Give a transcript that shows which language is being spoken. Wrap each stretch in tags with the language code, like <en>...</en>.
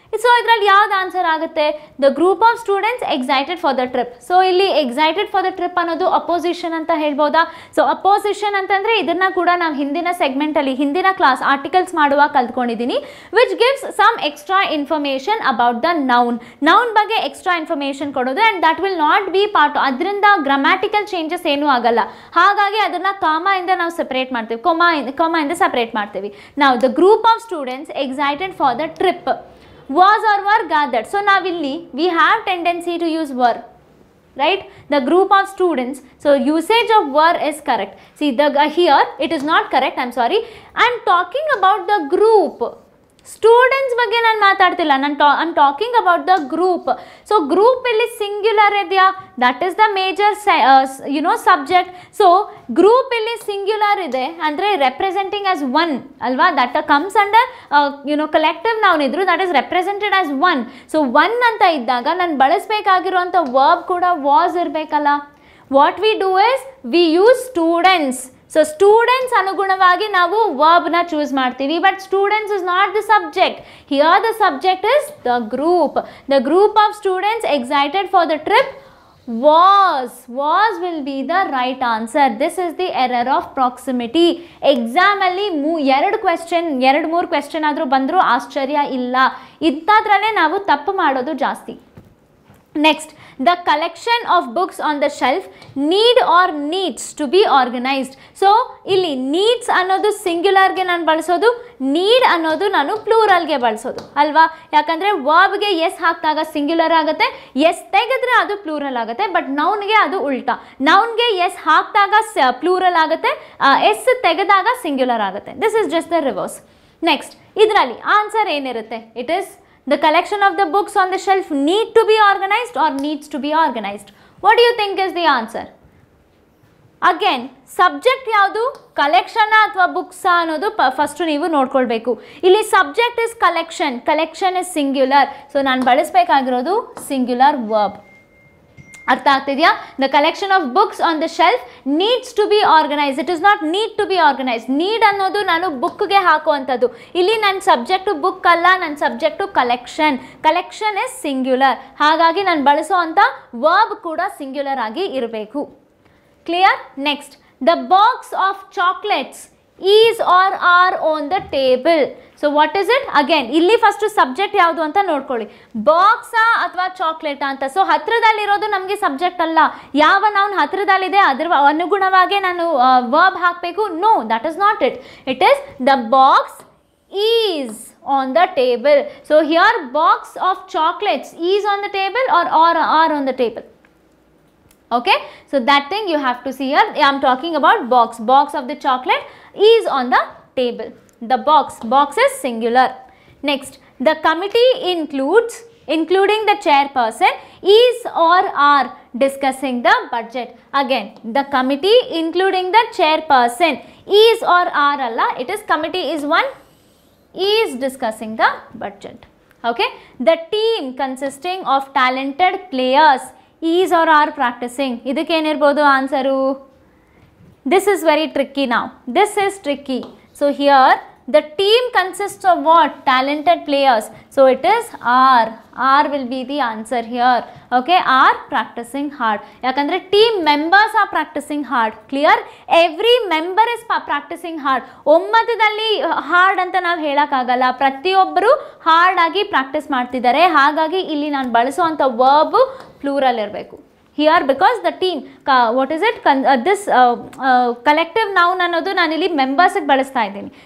<kn>So ಇದರಲ್ಲಿ ಯಾವ್ದು answer ಆಗುತ್ತೆ?</kn> <en>The group of students excited for the trip. So ಇಲ್ಲಿ excited for the trip</en> <kn>ಅನ್ನೋದು ಅಪೋಸಿಷನ್ ಅಂತ ಹೇಳ್ಬೋದಾ? ಸೊ ಅಪೋಸಿಷನ್ ಅಂತಂದರೆ ಇದನ್ನು ಕೂಡ ನಾವು ಹಿಂದಿನ ಸೆಗ್ಮೆಂಟಲ್ಲಿ, ಹಿಂದಿನ ಕ್ಲಾಸ್ ಆರ್ಟಿಕಲ್ಸ್ ಮಾಡುವಾಗ ಕಲ್ತ್ಕೊಂಡಿದ್ದೀನಿ.</kn> <en>Which gives some extra information about the noun.</en> <kn>Noun ಬಗ್ಗೆ ಎಕ್ಸ್ಟ್ರಾ ಇನ್ಫಾರ್ಮೇಷನ್ ಕೊಡೋದು,</kn> <en>And that will not be part.</en> <kn>ಅದರಿಂದ ಗ್ರಾಮ್ಯಾಟಿಕಲ್ ಚೇಂಜಸ್ ಏನೂ ಆಗಲ್ಲ. ಹಾಗಾಗಿ ಅದನ್ನು ಕಾಮಾಯಿಂದ ನಾವು ಸೆಪ್ರೇಟ್ ಮಾಡ್ತೀವಿ, ಕಾಮಾಯಿಂದ ಸೆಪ್ರೇಟ್ ಮಾಡ್ತೀವಿ.</kn> <en>ನಾವು the group of students excited for the trip was or were gathered. So now we have tendency to use were, right? The group of students, so usage of were is correct. See, here it is not correct, I'm sorry. I'm talking about the group.</en> <kn>Students ಬಗ್ಗೆ ನಾನು ಮಾತಾಡ್ತಿಲ್ಲ,</kn> <en>I'm talking about the group.</en> <kn>So group ಇಲ್ಲಿ singular ಇದೆಯಾ?</kn> <en>That is the major subject.</en> <kn>So group ಇಲ್ಲಿ singular ಇದೆ ಅಂದರೆ representing as one ಅಲ್ವಾ?</kn> <en>That comes under collective noun ಇದ್ರು, that is represented as one.</en> <kn>So one ಅಂತ ಇದ್ದಾಗ ನಾನು ಬಳಸಬೇಕಾಗಿರುವಂಥ ವರ್ಬ್ ಕೂಡ ವಾಸ್ ಇರಬೇಕಲ್ಲ.</kn> <en>What we do is we use students. So</en> <kn>students ಅನುಗುಣವಾಗಿ ನಾವು ವರ್ಬ್ನ ಚೂಸ್ ಮಾಡ್ತೀವಿ,</kn> <en>But students is not the subject. Here the subject is the group. The group of students excited for the trip was will be the right answer. This is the error of proximity.</en> <kn>Exam ಅಲ್ಲಿ 2-3 question ಆದರೂ ಬಂದರೂ ಆಶ್ಚರ್ಯ ಇಲ್ಲ. ಇಂಥದ್ರಲ್ಲೇ ನಾವು ತಪ್ಪು ಮಾಡೋದು ಜಾಸ್ತಿ.</kn> <en>Next, the collection of books on the shelf need or needs to be organized.</en> <kn>So ಇಲ್ಲಿ ನೀಡ್ಸ್ ಅನ್ನೋದು ಸಿಂಗ್ಯುಲರ್ಗೆ ನಾನು ಬಳಸೋದು, ನೀಡ್ ಅನ್ನೋದು ನಾನು ಪ್ಲೂರಲ್ಗೆ ಬಳಸೋದು ಅಲ್ವಾ? ಯಾಕಂದರೆ ವರ್ಬ್ಗೆ ಎಸ್ ಹಾಕಿದಾಗ ಸಿಂಗ್ಯುಲರ್ ಆಗುತ್ತೆ, ಎಸ್ ತೆಗೆದ್ರೆ ಅದು ಪ್ಲೂರಲ್ ಆಗುತ್ತೆ. ಬಟ್ ನೌನ್ಗೆ ಅದು ಉಲ್ಟಾ, ನೌನ್ಗೆ ಎಸ್ ಹಾಕಿದಾಗ ಪ್ಲೂರಲ್ ಆಗುತ್ತೆ, ಎಸ್ ತೆಗೆದಾಗ ಸಿಂಗ್ಯುಲರ್ ಆಗುತ್ತೆ.</kn> <en>This is just the reverse. Next,</en> <kn>ಇದರಲ್ಲಿ ಆನ್ಸರ್ ಏನಿರುತ್ತೆ?</kn> <en>It is the collection of the books on the shelf need to be organized or needs to be organized. What do you think is the answer?</en> <kn>Again, subject ಯಾವುದು? Collection ಅಥವಾ books ಅನ್ನೋದು first ನೀವು ನೋಡ್ಕೊಳ್ಬೇಕು. ಇಲ್ಲಿ subject is collection, collection is singular. So ನಾನು ಬಳಸಬೇಕಾಗಿರೋದು singular verb. ಅರ್ಥ ಆಗ್ತಿದೆಯಾ?</kn> <en>The collection of books on the shelf needs to be organise. It is not need to be organise.</en> <kn>Need ಅನ್ನೋದು ನಾನು ಬುಕ್ಗೆ ಹಾಕುವಂಥದ್ದು. ಇಲ್ಲಿ ನನ್ನ ಸಬ್ಜೆಕ್ಟು ಬುಕ್ ಅಲ್ಲ, ನನ್ನ subject collection. Collection is singular. ಹಾಗಾಗಿ ನಾನು ಬಳಸೋವಂಥ ವರ್ಬ್ ಕೂಡ ಸಿಂಗ್ಯುಲರ್ ಆಗಿ ಇರಬೇಕು. Clear?</kn> <en>Next, the box of chocolates is or are on the table. So what is it?</en> <kn>Again ಇಲ್ಲಿ ಫಸ್ಟು ಸಬ್ಜೆಕ್ಟ್ ಯಾವುದು ಅಂತ ನೋಡ್ಕೊಳ್ಳಿ. ಬಾಕ್ಸಾ ಅಥವಾ ಚಾಕ್ಲೇಟಾ ಅಂತ. ಸೊ ಹತ್ರದಲ್ಲಿರೋದು ನಮಗೆ ಸಬ್ಜೆಕ್ಟ್ ಅಲ್ಲ. ಯಾವ ನೌನ್ ಹತ್ರದಲ್ಲಿದೆ ಅದರ ಅನುಗುಣವಾಗಿ ನಾನು ವರ್ಬ್ ಹಾಕಬೇಕು?</kn> <en>No, that is not it. It is the box is on the table. So here box of chocolates is on the table or are on the table. Okay, so that thing you have to see here. I am talking about box. Box of the chocolate is on the table. The box is singular. Next, the committee including the chairperson is or are discussing the budget. Again, the committee including the chairperson is or are alla. It is committee is one, is discussing the budget. Okay, the team consisting of talented players is or are practicing.</en> <kn>ಇದಕ್ಕೆ ಏನಿರ್ಬೋದು answer?</kn> <en>This is very tricky now. This is tricky. So here the team consists of what? Talented players. So it is are. Are will be the answer here. Okay, are practicing hard. ಯಾಕಂದರೆ team members are practicing hard. Clear? Every member is practicing hard.</en> <kn>ಒಮ್ಮತದಲ್ಲಿ hard ಅಂತ ನಾವು ಹೇಳೋಕ್ಕಾಗಲ್ಲ. ಪ್ರತಿಯೊಬ್ಬರು hard ಆಗಿ practice ಮಾಡ್ತಿದ್ದಾರೆ. ಹಾಗಾಗಿ ಇಲ್ಲಿ ನಾನು ಬಳಸುವಂಥ ವರ್ಬ್ ಪ್ಲೂರಲ್ ಇರಬೇಕು.</kn> <en>here because the team what is it this collective noun</en> <kn>ಅನ್ನೋದು ನಾನಿಲ್ಲಿ ಮೆಂಬರ್ಸಿಗೆ ಬಳಸ್ತಾ ಇದ್ದೀನಿ.</kn>